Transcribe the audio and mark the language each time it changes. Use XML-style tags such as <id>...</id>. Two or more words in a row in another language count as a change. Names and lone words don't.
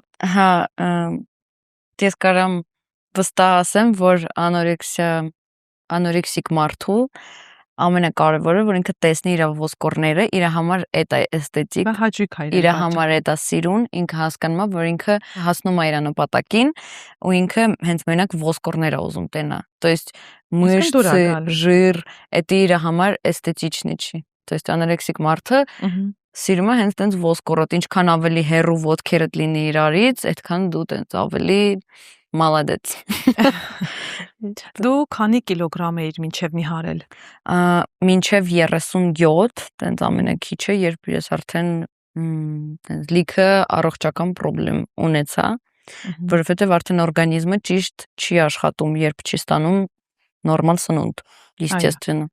<hy>Հա, ես կարամ վստահ ասեմ, որ անորեքսիկ մարդու ամենակարևորը, որ ինքը տեսնի իր ոսկորները, իր համար էդ է էսթետիկ, իր համար էդ է սիրուն, ինքը հասկանում է, որ ինքը հասնում է իր նպատակին ու ինքը հենց մենակ ոսկորներ է ուզում տենա։</hy> <ru>То есть մышцы, жир, это</ru> <hy>իր համար էսթետիչնի չի։</hy> <ru>То есть</ru> <hy>անորեքսիկ մարդը սիրում է հենց տենց ոսկորոտ, ինչքան ավելի հեռու ոտքերդ լինի իրարից, այդքան դու տենց ավելի Молодец։ Դու քանի կիլոգրամ էիր մինչև նիհարել։ Մինչև 37, տենց ամենակիչը, երբ ես արդեն տենց լիքը առողջական խնդրեմ ունեցա, որովհետև արդեն օրգանիզմը ճիշտ չի աշխատում, երբ չի ստանում նորմալ սնունդ, естественно։</hy>